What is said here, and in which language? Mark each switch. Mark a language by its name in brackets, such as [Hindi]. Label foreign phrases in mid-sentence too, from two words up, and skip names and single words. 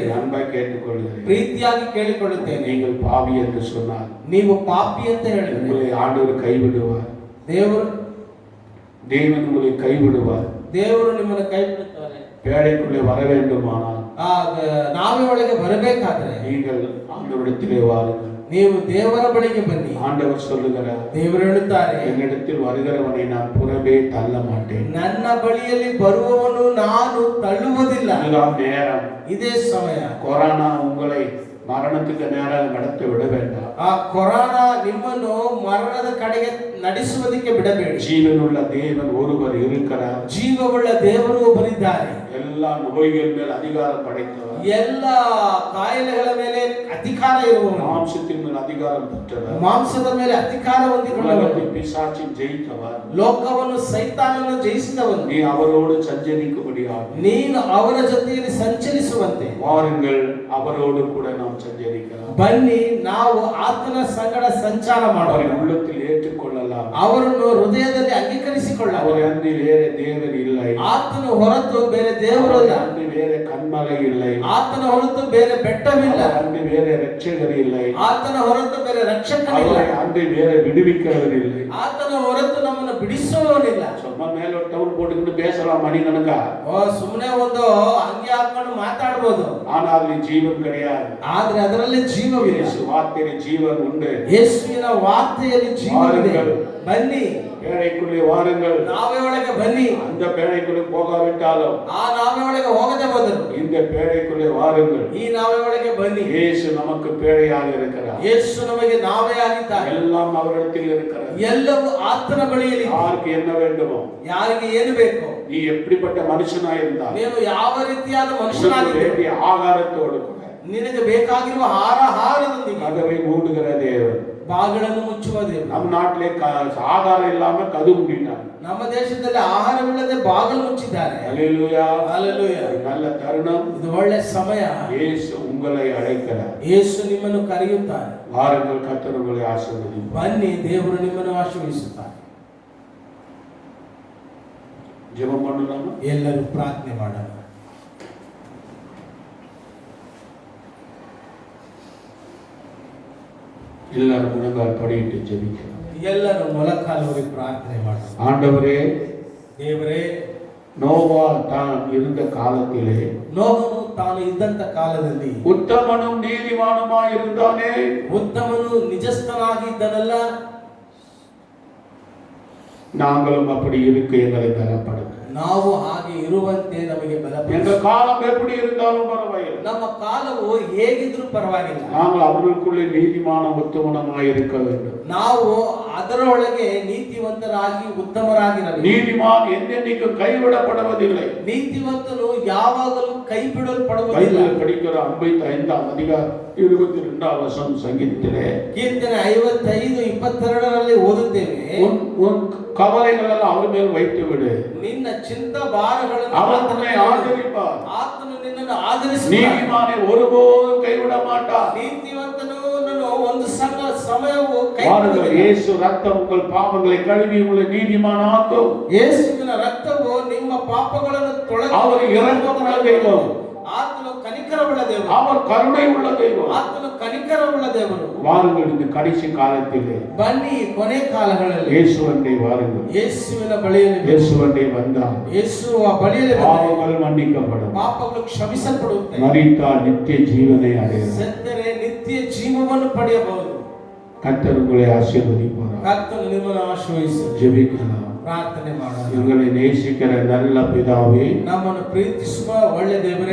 [Tamil] அன்பை கேட்டுக்கொள்கிறேன். [Kannada] ಪ್ರೀತಿಯಾಗಿ ಕೇಳಿಕೊಳ್ಳುತ್ತೇನೆ, [Tamil] நீங்கள் பாவி என்று சொன்னால் [Kannada] ನೀವು ಪಾಪಿ ಅಂತ ಹೇಳಿದ್ರೆ [Tamil] உங்களை ஆண்டவர் கைவிடுவார். தேவன் உங்களை கைவிடுவார். [Kannada] ದೇವರು ನಿಮ್ಮನ್ನು ಕೈ ಬಿಡುತ್ತಾರೆ. [Tamil] பேழைக்குள்ளே வர வேண்டுமானால் [Kannada] ನಾವೇ ಒಳಗೆ ಬರಬೇಕಾದ್ರೆ [Tamil] நீங்கள் ஆண்டவரிடத்திலே வாருங்கள். [Kannada] ನೀವು ದೇವರ ಬಳಿಗೆ ಬನ್ನಿ. [Tamil] ஆண்டவர் சொல்லுகிறார், [Kannada] ದೇವರು ಹೇಳುತ್ತಾರೆ, [Tamil] என்னிடத்தில் வருகிறவனை நான் புறவே தள்ள மாட்டேன். [Kannada] ನನ್ನ ಬಳಿಯಲ್ಲಿ ಬರುವವನು ನಾನು ತಳ್ಳುವುದಿಲ್ಲ. [Tamil] இதுதான் நேரம். [Kannada] ಇದೇ ಸಮಯ. [Tamil] கொரோனா உங்களை மரணத்துக்கு நேராக நடத்த விட வேண்டாம். [Kannada] ಆ ಕೊರೋನಾ ನಿಮ್ಮನ್ನು ಮರಣದ ಕಡೆಗೆ ನಡೆಸುವುದಕ್ಕೆ ಬಿಡಬೇಡಿ. [Tamil] ஜீவனுள்ள தேவன் ஒருவர் இருக்கிறார். [Kannada] ಜೀವವುಳ್ಳ ದೇವರು ಒಬ್ಬರಿದ್ದಾರೆ. [Tamil] எல்லா நோய்கள் மேல் அதிகாரம் படைத்தவர். [Kannada] ಎಲ್ಲ ಕಾಯಿಲೆಗಳ ಮೇಲೆ ಅಧಿಕಾರ ಇರುವವನು. [Tamil] மாம்சத்தின் மேல் அதிகாரம் பெற்றவர். [Kannada] ಮಾಂಸದ ಮೇಲೆ ಅಧಿಕಾರ ಹೊಂದಿಕೊಂಡವನು. [Tamil] உலகத்தை பிசாசின் ஜெயித்தவர். [Kannada] ಲೋಕವನ್ನು ಸೈತಾನನ್ನು ಜಯಿಸಿದವನು. [Tamil] நீ அவரோடு சஞ்சரிக்கும்படியாக [Kannada] ನೀನು ಅವರ ಜೊತೆಯಲ್ಲಿ ಸಂಚರಿಸುವಂತೆ [Tamil] வாருங்கள், அவரோடு கூட நாம் சஞ்சரிக்கலாம். [Kannada] ಬನ್ನಿ, ನಾವು ಆತನ ಸಂಗಡ ಸಂಚಾರ ಮಾಡೋಣ. [Tamil] அவரை உள்ளத்தில் ஏற்றுக்கொள்ளலாம். [Kannada] ಅವರನ್ನು ಹೃದಯದಲ್ಲಿ ಅಂಗೀಕರಿಸಿಕೊಳ್ಳೋಣ. [Tamil] அவரை அன்றி வேற தேவன் இல்லை. [Kannada] ಆತನ ಹೊರತು ಬೇರೆ ದೇವರಿಲ್ಲ. [Tamil] அன்றி வேற கண்மலை இல்லை. [Kannada] ಆತನ ಹೊರತು ಬೇರೆ ಬೆಟ್ಟವಿಲ್ಲ. [Tamil] அன்றி வேற ரட்சகர் இல்லை. [Kannada] ಆತನ ಹೊರತು ಬೇರೆ ರಕ್ಷಕನಿಲ್ಲ. [Tamil] அவரை அன்றி வேற விடுவிக்கிறவர் இல்லை. [Kannada] ಆತನ ಹೊರತು ನಮ್ಮನ್ನು ಬಿಡಿಸುವವನಿಲ್ಲ. [Tamil] சும்மா மேல ஒரு டவுன் போட்டுக்கிட்டு பேசலாம் மணிக்கணக்கா. [Kannada] ಸುಮ್ಮನೆ ಒಂದು ಅಂಗಿ ಹಾಕೊಂಡು ಮಾತಾಡಬಹುದು, [Tamil] ஆனால் நீ ஜீவன் கிடையாது. [Kannada] ಆದ್ರೆ ಅದರಲ್ಲಿ ಜೀವವಿಲ್ಲ. [Tamil] இயேசு வார்த்தையில ஜீவன் உண்டு. [Kannada] ಯೇಸುವಿನ ವಾರ್ತೆಯಲ್ಲಿ ಜೀವವಿದೆ. ಬನ್ನಿ, [Tamil] பேழைக்குள்ளே வாருங்கள். [Kannada] ನಾವೇ ಒಳಗೆ ಬನ್ನಿ. [Tamil] அந்த பேழைக்குள்ளே போகாவிட்டாலும் [Kannada] ಆ ನಾವೇ ಒಳಗೆ ಹೋಗದೆ ಹೋದರು [Tamil] இந்த பேழைக்குள்ளே வாருங்கள். [Kannada] ಈ ನಾವೇ ಒಳಗೆ ಬನ್ನಿ. [Tamil] இயேசு நமக்கு பேழையாக இருக்கிறார். [Kannada] ಯೇಸು ನಮಗೆ ನಾವೇ ಆಗಿದ್ದಾರೆ. [Tamil] எல்லாம் அவரிடத்தில் இருக்கிறது. [Kannada] ಎಲ್ಲವೂ ಆತನ ಬಳಿಯಲ್ಲಿ. [Tamil] யாருக்கு என்ன வேண்டுமோ, [Kannada] ಯಾರಿಗೆ ಏನು ಬೇಕು, [Tamil] நீ எப்படிப்பட்ட மனுஷனாய் இருந்தால் [Kannada] ನೀನು ಯಾವ ರೀತಿಯಾದ [Tamil] உனக்கு [Kannada] ಮನುಷ್ಯನಾಗಿದ್ದೀಯ, [Tamil] வேண்டிய ஆகாரத்தோடு கூட [Kannada] ನಿನಗೆ ಬೇಕಾಗಿರುವ ಆಹಾರದೊಂದಿಗೆ [Tamil] கதவை மூடுகிற தேவன். [Kannada] ಬಾಗಿಲನ್ನು ಮುಚ್ಚುವ ದೇವರು. [Tamil] நம் நாட்டிலே ஆகாரம் இல்லாம கதவு மூடிட்டாங்க. [Kannada] ನಮ್ಮ ದೇಶದಲ್ಲಿ ಆಹಾರವಿಲ್ಲದೆ ಬಾಗಿಲು ಮುಚ್ಚಿದ್ದಾರೆ. [Tamil] அல்லேலூயா. [Kannada] ಹಲ್ಲೆಲೂಯಾ. [Tamil] நல்ல தருணம். [Kannada] ಇದು ಒಳ್ಳೆ ಸಮಯ. [Tamil] இயேசு உங்களை அழைக்கிறார். [Kannada] ಯೇಸು ನಿಮ್ಮನ್ನು ಕರೆಯುತ್ತಾರೆ. [Tamil] வாருங்கள், கர்த்தர் உங்களை ஆசீர்வதிப்பார். [Kannada] ಬನ್ನಿ, ದೇವರು ನಿಮ್ಮನ್ನು ಆಶೀರ್ವದಿಸುತ್ತಾರೆ. [Tamil] ஜெபம் பண்ணலாமா? [Kannada] ಎಲ್ಲರೂ ಪ್ರಾರ್ಥನೆ ಮಾಡೋಣ. [Tamil] எல்லாரும் முழங்கால் படியிட்டு ஜெபிக்கலாம். [Kannada] ಎಲ್ಲರೂ ಮೊಳಕಾಲೂರಿ ಪ್ರಾರ್ಥನೆ ಮಾಡೋಣ. [Tamil] ஆண்டவரே, [Kannada] ದೇವರೇ, [Tamil] நோவா தான் இருந்த காலத்திலே [Kannada] ನೋಹನು ತಾನು ಇದ್ದಂತ ಕಾಲದಲ್ಲಿ [Tamil] உத்தமனும் நீதிமானுமாய் இருந்தானே. [Kannada] ಉತ್ತಮನು ನಿಜಸ್ಥನಾಗಿದ್ದನಲ್ಲ. [Tamil] நாங்களும் அப்படி இருக்க எங்களை பலப்படுத்த. [Kannada] ನಾವು ಹಾಗೆ ಇರುವಂತೆ ನಮಗೆ ಬಲಪಡಿಸು. [Tamil] எங்க காலம் எப்படி இருந்தாலும் பரவாயில்லை. [Kannada] ನಮ್ಮ ಕಾಲವು ಹೇಗಿದ್ರೂ ಪರವಾಗಿಲ್ಲ. [Tamil] நாங்கள் அவர்களுக்குள்ளே நீதிமான உத்தமனமாய் இருக்க வேண்டும். [Kannada] ನಾವು ಅದರೊಳಗೆ ನೀತಿವಂತರಾಗಿ ಉತ್ತಮರಾಗಿರಬೇಕು. [Tamil] நீதிமான் என்னென்னைக்கும் கைவிடப்படுவதில்லை. [Kannada] ನೀತಿವಂತನು ಯಾವಾಗಲೂ ಕೈ ಬಿಡಲ್ಪಡುವುದಿಲ್ಲ. [Tamil] பைபிள் படிக்கிற 55ஆம் அதிகாரம் 22ஆம் வசனம் சங்கீதத்திலே [Kannada] ಕೀರ್ತನೆ 55:22 ಓದುತ್ತೇವೆ. [Tamil] உன் கவலைகள் எல்லாம் அவர் மேல் வைத்து விடு. [Kannada] ನಿನ್ನ ಚಿಂತ ಭಾರಗಳನ್ನು [Tamil] அவர் உன்னை ஆதரிப்பார். [Kannada] ಆತನು ನಿನ್ನನ್ನು ಆಧರಿಸುತ್ತಾನೆ. [Tamil] நீதிமானை ஒருபோதும் கைவிட மாட்டார். [Kannada] ನೀತಿವಂತನು ಒಂದು ಸಮಯವು ಕೈ [Tamil] பாருங்கள், [Kannada] ಬಿಡುವುದಿಲ್ಲ. [Tamil] இயேசு ரத்தம் உங்கள் பாவங்களை கழுவி உங்களை நீதிமானாக்கும். [Kannada] ಯೇಸುವಿನ ರಕ್ತವು ನಿಮ್ಮ ಪಾಪಗಳನ್ನು ತೊಳೆದು [Tamil] அவர் இரக்கமுள்ள தெய்வம். [Kannada] ಆತನು ಕನಿಕರವುಳ್ಳ ದೇವರು. [Tamil] அவர் கருணை உள்ள தெய்வம். [Kannada] ಆತನು ಕನಿಕರವುಳ್ಳ ದೇವರು. [Tamil] வாருங்கள், இந்த கடைசி காலத்திலே [Kannada] ಬನ್ನಿ, ಕೊನೆ ಕಾಲಗಳಲ್ಲಿ [Tamil] இயேசுவண்டை வாருங்கள். [Kannada] ಯೇಸುವಿನ ಬಳಿಯಲ್ಲಿ [Tamil] இயேசுவண்டை வந்தால் [Kannada] ಯೇಸುವ ಬಳಿಯಲ್ಲಿ ಬಂದರೆ [Tamil] பாவங்கள் மன்னிக்கப்படும். [Kannada] ಪಾಪಗಳು ಕ್ಷಮಿಸಲ್ಪಡುತ್ತವೆ. [Tamil] மரித்தால் நித்திய ஜீவனை அடையலாம். [Kannada] ಸತ್ತರೆ ನಿತ್ಯ ಜೀವವನ್ನು ಪಡೆಯಬಹುದು. [Tamil] கர்த்தர் உங்களை ஆசீர்வதிப்பார். [Kannada] ಕರ್ತನು ನಿಮ್ಮನ್ನು ಆಶೀರ್ವದಿಸಲಿ. [Tamil] ஜெபிக்கலாம். [Kannada] ಪ್ರಾರ್ಥನೆ ಮಾಡೋಣ. [Tamil] எங்களை நேசிக்கிற நல்ல பிதாவே, [Kannada] ನಮ್ಮನ್ನು ಪ್ರೀತಿಸುವ ಒಳ್ಳೆ ದೇವರೇ,